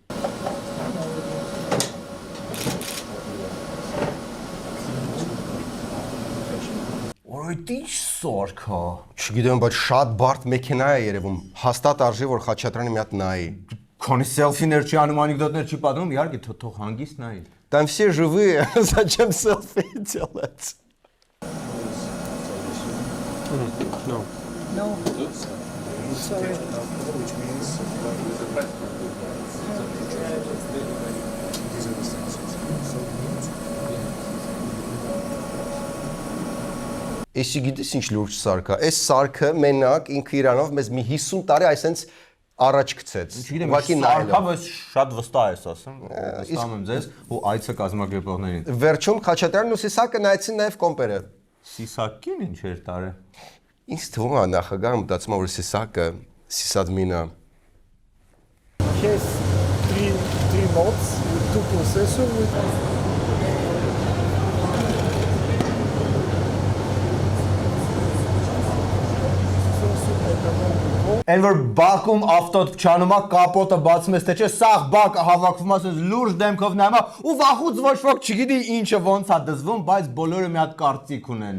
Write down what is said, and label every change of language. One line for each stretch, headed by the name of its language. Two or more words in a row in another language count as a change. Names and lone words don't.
Armenian: Որոյ ինչ սարք է։ Չգիտեմ, բայց շատ բարդ մեքենա է երևում։ Հաստատ արժի որ Խաչատրյանը մի հատ նայի։ Քանի սելֆիներ չի անում, անեկդոտներ չի պատմում, իհարկե թող հանգիստ նայի։
Russian: Там все живые, зачем селфи делать?
English: No. Sorry. Which means
Armenian: Էսի գիտես ինչ լուրջ սարքա։ Այս սարքը մենակ ինքը իրանով մեզ մի 50 տարի այսենց առաջ գցեց։ Ուղղակի սարքա, բայց շատ վստահ ես ասում, վստահում եմ ձեզ ու այցը կազմակերպողներին։ Վերջում Խաչատրյանն ու Սիսակը նայեցին նաև կոմպերը։ Սիսակին ինչ էր տարը։ Ինձ թվում է նախագահը մտածում է որ Սիսակը Sysad-Mina.
English: has three modes with 2 processors.
Armenian: Այն որ բակում ավտոտ փչանում է, կապոտը բացում ես, թե չէ, սաղ բակը հավաքվում ասես լուրջ դեմքով նայում է ու վախուց ոչ ոք չգիտի ինչը ոնց է դզվում, բայց բոլորը մի հատ կարծիք ունեն։